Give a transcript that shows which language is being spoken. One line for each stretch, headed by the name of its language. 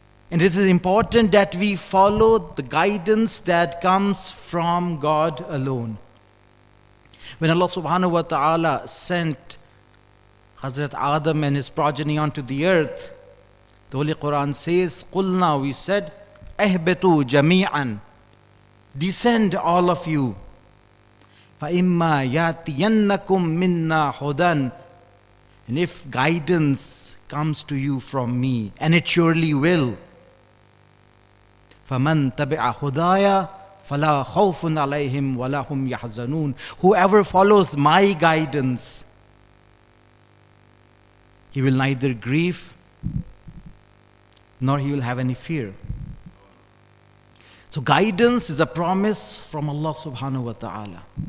English: And it is important that we follow the guidance that comes from God alone. When Allah subhanahu wa ta'ala sent Hazrat Adam and his progeny onto the earth, the Holy Quran says,
Arabic: قُلْنَا,
English: we said,
Arabic: اهْبِطُوا جَمِيعًا,
English: descend all of you.
Arabic: فَإِمَّا يَأْتِيَنَّكُمْ مِنَّا هُدًى,
English: and if guidance comes to you from me, and it surely will,
Arabic: فَمَنْ تَبِعَ هُدَايَ فَلَا خَوْفٌ عَلَيْهِمْ وَلَا هُمْ يَحْزَنُونَ.
English: Whoever follows my guidance, he will neither grieve nor he will have any fear. So guidance is a promise from Allah subhanahu wa ta'ala.